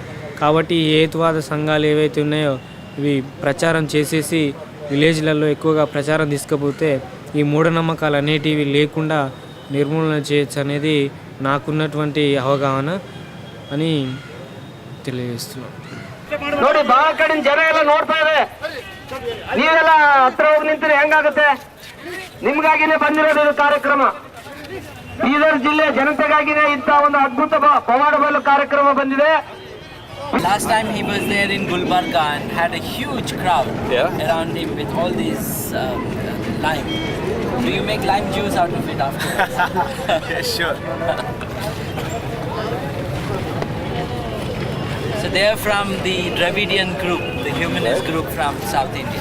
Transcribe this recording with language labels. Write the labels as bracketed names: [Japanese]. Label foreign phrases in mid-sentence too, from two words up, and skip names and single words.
[Telugu] కాబట్టి ఈ హేతువాద సంఘాలు ఏవైతే ఉన్నాయో ఇవి ప్రచారం చేసేసి విలేజ్లలో ఎక్కువగా ప్రచారం తీసుకపోతే ఈ మూఢనమ్మకాలు అనేటివి లేకుండా నిర్మూలన చేయొచ్చు అనేది నాకున్నటువంటి అవగాహన అని తెలియజేస్తున్నాం. [Kannada] ನೋಡಿ ಬಾ ಕಡಿನ ಜನ ಎಲ್ಲ ನೋಡ್ತಾ ಇದೆ, ನೀವೆಲ್ಲ ಹತ್ರ ಹೋಗಿ ನಿಂತಿರಿ ಹೆಂಗಾಗುತ್ತೆ? ನಿಮ್ಗಾಗಿನೇ ಬಂದಿರೋದು ಇದು ಕಾರ್ಯಕ್ರಮ. ಬೀದರ್ ಜಿಲ್ಲೆ ಜನತೆಗಾಗಿನೇ ಇಂಥ ಒಂದು ಅದ್ಭುತ ಪವಾಡಬಲ್ಲ ಕಾರ್ಯಕ್ರಮ ಬಂದಿದೆ. [English] Last time he was there in Gulbarga and had a huge crowd around him with all these lime. Do you make lime juice out of it afterwards? Yeah, sure. So they are from the Dravidian group, the humanist group from South India.